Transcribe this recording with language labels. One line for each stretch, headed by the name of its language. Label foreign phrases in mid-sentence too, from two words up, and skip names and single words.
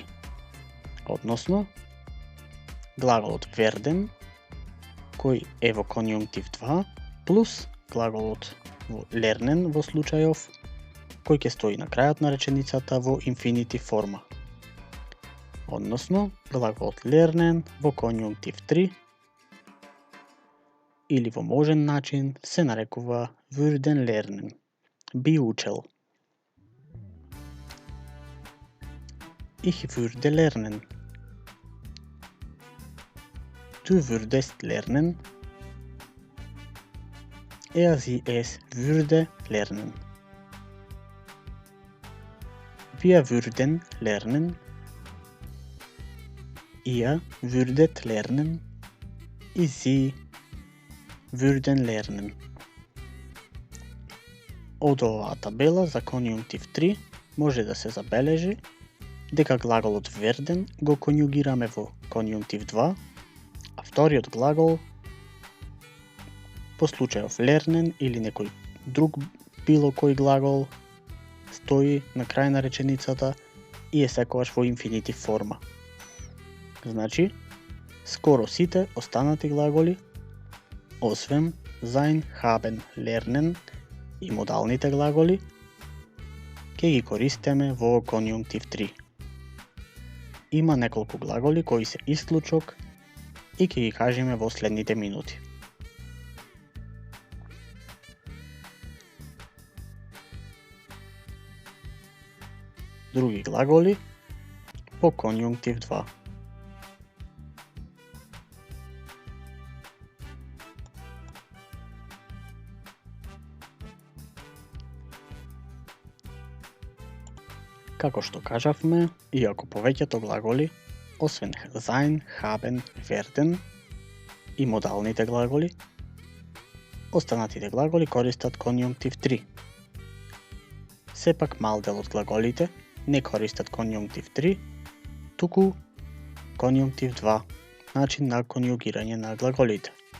Macedonian: Односно, глаголот werden, кој е во конјунктив 2, плюс глаголот во lernen во случајов, кој ќе стои на крајот на реченицата во инфинитив форма. Односно, глаголот lernen во конјунктив 3 или во можен начин се нарекува
German: würden lernen,
Macedonian: би учел.
German: Ich würde lernen. Du würdest lernen. Sie es würde lernen. Wir würden lernen. Ihr würdet lernen. Sie würden lernen.
Macedonian: Од оваа табела за конјунктив 3 може да се забележи дека глаголот werden го конјугираме во конјунктив 2, а вториот глагол по случајов lernen или некој друг било кој глагол стои на крај на реченицата и е секогаш во инфинитив форма. Значи, скоро сите останати глаголи, освен
German: sein, haben, lernen
Macedonian: и модалните глаголи, ќе ги користиме во конјунктив 3. Има неколку глаголи кои се исклучок и ќе ги кажеме во следните минути. Други глаголи по конјунктив 2. Како што кажавме, иако повеќето глаголи, освен
German: sein, haben, werden
Macedonian: и модалните глаголи, останатите глаголи користат конјунктив 3. Сепак мал дел од глаголите не користат конјунктив 3, туку конјунктив 2, начин на конјугирање на глаголите.